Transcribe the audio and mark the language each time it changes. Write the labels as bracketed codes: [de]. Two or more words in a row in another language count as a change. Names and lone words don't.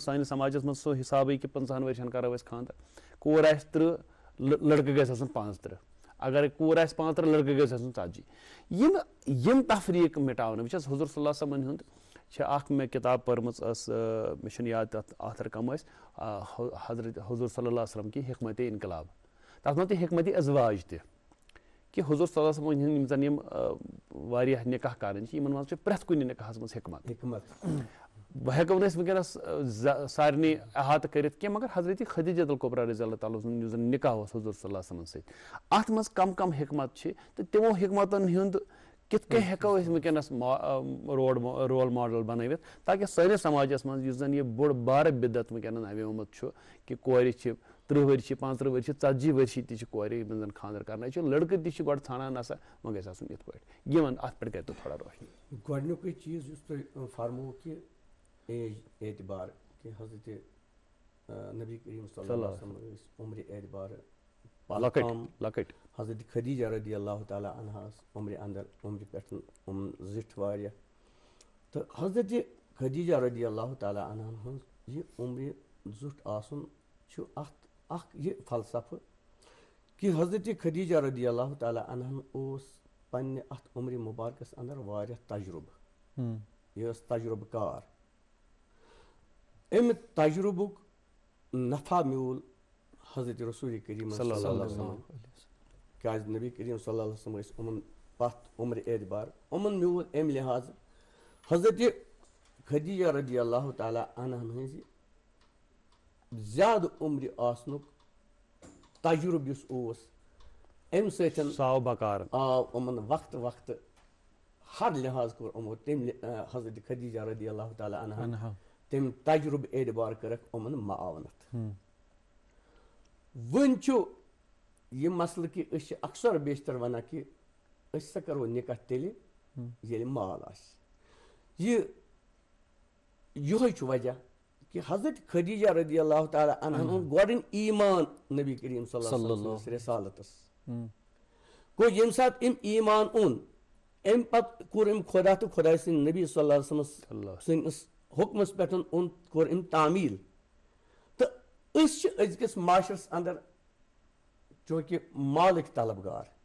[ks] سٲنِس سماجس منٛز سُہ حسابٕے کہِ 15 ؤرشن کرو أسۍ خانٛدر کوٗر آسہِ 30 لڑکہٕ گژھِ آسُن 35 اگرے کوٗر آسہِ 35 لڑکہٕ گژھِ آسُن 40 یِم تفریٖق مٹاونہٕ بہٕ چھس حضوٗر [ar] صلی اللہ علیہ وسلمن [ks] ہُنٛد چھِ اکھ مےٚ کِتاب پٔرمٕژ ٲس مےٚ چھُنہٕ یاد تتھ آتھر کم ٲسۍ حضرت حضوٗر [ar] صلی اللہ علیہ وسلم [ks] کہِ حکمتِ انقلاب تتھ منٛز تہِ حکمتِ ازواج تہِ کہِ حضوٗر [ar] صلی اللہ علیہ وسلم [ks] ہٕنٛدۍ یِم زن یِم واریاہ نکاح کرٕنۍ چھِ یِمن منٛز چھِ پرٛٮ۪تھ کُنہِ نکاحس منٛز حکمت بہٕ ہٮ۪کو نہٕ أسۍ وٕنکیٚنس سارنٕے احاطہٕ کٔرِتھ کینٛہہ مگر حضرت خدیجۃ القبرا [ar] رضی اللہ تعالیٰ [ks] سُنٛد یُس زن نکاح اوس حضوٗر [ar] صلی اللہ علیہ وسلمن [ks] سۭتۍ اتھ منٛز کم حکمت چھِ تہٕ تِمو حکمتن ہُنٛد کِتھ کٔنۍ ہٮ۪کو أسۍ وٕنکیٚنس رول ماڈل بنٲوِتھ تاکہِ سٲنِس سماجس منٛز یُس زن یہِ بوٚڑ بارٕ بِدت وٕنکیٚنن اَویومُت چھُ کہِ کورِ چھِ 30 ؤرشہِ 35 ؤرشہِ 40 ؤرشہِ تہِ چھِ کورِ یِمن زن خانٛدر کرنٲوِتھ چھِ لڑکہٕ تہِ چھِ گۄڈٕ ژھانڈان نسا وۄنۍ گژھِ آسُن یِتھ پٲٹھۍ یِمن اتھ پٮ۪ٹھ کٔرۍتو تھوڑا روشنی. گۄڈنیُکُے چیٖز یُس تُہۍ فرموو کہِ ایج اعتبار کہِ حضرت نبی کریم [ar] صلی اللہ علیہ وسلم [ks] ٲسۍ عمرِ اعتبارٕ لکٹ حضرت خدیجہ [ar] رضی اللہ تعالیٰ عنہ [ks] عمرِ اندر عمرِ پٮ۪ٹھ زِٹھ واریاہ تہٕ حضرت خدیجہ [ar] رضی اللہ تعالیٰ عنہ [ks] ہٕنٛز یہِ عمرِ زیُٹھ آسُن چھُ اکھ یہِ فلسفہٕ کہِ حضرت خدیجہ [ar] رضی اللہ تعالیٰ عنہ [ks] اوس پننہِ اتھ عمرِ مُبارکس اندر واریاہ تجربہٕ یہِ ٲس تجربہٕ کار امہِ تجربُک نفع میوٗل حضرت رسول کریم [ar] صلی اللہ علیہ وسلم [ks] کیازِ نبی کریم [ar] صلی اللہ علیہ وسلم [ks] ٲسۍ یِمن پتھ عمرِ اعتبار یِمن میوٗل امہِ لحاظہٕ حضرت خدیجہ [ar] رضی اللہ تعالیٰ عنہ [ks] ہٕنٛزِ زیادٕ عمرِ آسنُک تجربہٕ یُس اوس امہِ سۭتۍ ساو بکار آو یِمن وقتہٕ وقتہٕ ہر لحاظ کوٚر یِمو تمہِ حضرت خدیجہ [ar] رضی اللہ تعالیٰ عنہ [ks] تمہِ تجربہٕ اعتبار کٔرکھ یِمن معاونت وۄنۍ چھُ یہِ مسلہٕ کہِ أسۍ چھِ اکثر بیشتر ونان کہِ أسۍ ہسا کرو نکاح تیٚلہِ ییٚلہِ مال آسہِ یِہوے چھُ وجہ کہِ حضرت خدیجہ [ar] رضی اللہ تعالیٰ [ks] عنہ ہُنٛد گۄڈٕنۍ ایٖمان نبی کریم [ar] صلی اللہ علیہ وسلم [ks] رسالتس گوٚو ییٚمہِ ساتہٕ أمۍ ایٖمان اوٚن امہِ پتہٕ کوٚر أمۍ خۄدا تہٕ خۄداے سٕنٛدۍ نبی [ar] صلی اللہ علیہ وسلم [ks] سٕنٛدِس حُکمس پٮ۪ٹھ کوٚر أمۍ تعمیٖل تہٕ أسۍ چھِ أزکِس معاشرس اندر چوٗنٛکہِ مالٕکۍ طلبگار